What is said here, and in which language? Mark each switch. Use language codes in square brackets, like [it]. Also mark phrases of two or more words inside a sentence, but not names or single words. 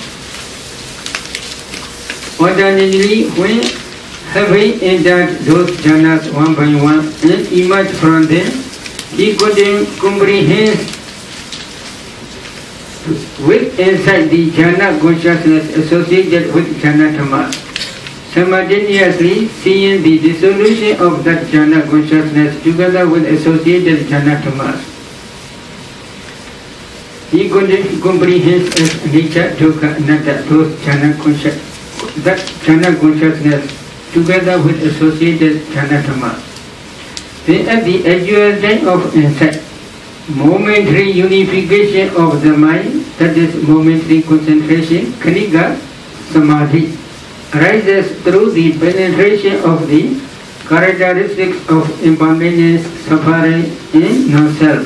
[en] Ordinarily, when having entered those jhanas one by one and emerged from them, he could comprehend with insight the jhana consciousness associated with [pi] jhana dhammas, [en] simultaneously seeing the dissolution of that jhana consciousness together with associated [pi] jhana dhammas. [en] He could comprehend as [pi] anicca, dukkha, anatta, [en] those jhana consciousness together with associated [pi] jhana dhammas. [en] Then at the actual time of insight, momentary unification of the mind, that is momentary concentration, [pi] khanika samadhi, [en] arises through the penetration of the characteristics of impermanence, suffering, and non-self.